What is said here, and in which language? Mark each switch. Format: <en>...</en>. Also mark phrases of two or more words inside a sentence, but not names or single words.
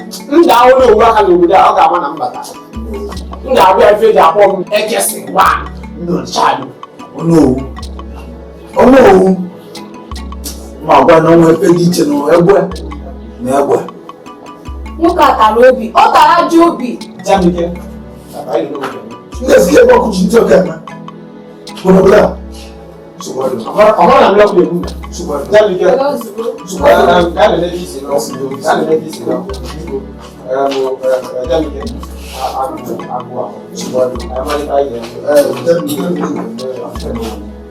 <ig>M ga-ahụ n'owu aka n'obodo a, ọ ga-ama na m bata. M ga-abịa ife eji akpọ m Ekesi one. No, Chadu. Onowu. Onowu. Ma gwa na onwe efe dị iche na egbe. Na egbe. Nwoke a tara obi. Ọ tara ajọ obi. Jamike. Papa,</ig> <en>you know what I mean. Let's get back to the talk, man. What about that?</en> <ig>Nsogbu adịghị. Amara, amara na ndị ọkụ na-ekwu. Nsogbu adịghị. Ya na ike. Nsogbu adịghị. Ya na-eme ka isi nọ. Ya na-eme ka isi nọ. Biko. Em, em, em, ya na ike. A, agụ, agụ ahụ. Nsogbu adịghị. Anyị mara ihe anyị ga-eme. Em, ya na ike.</ig>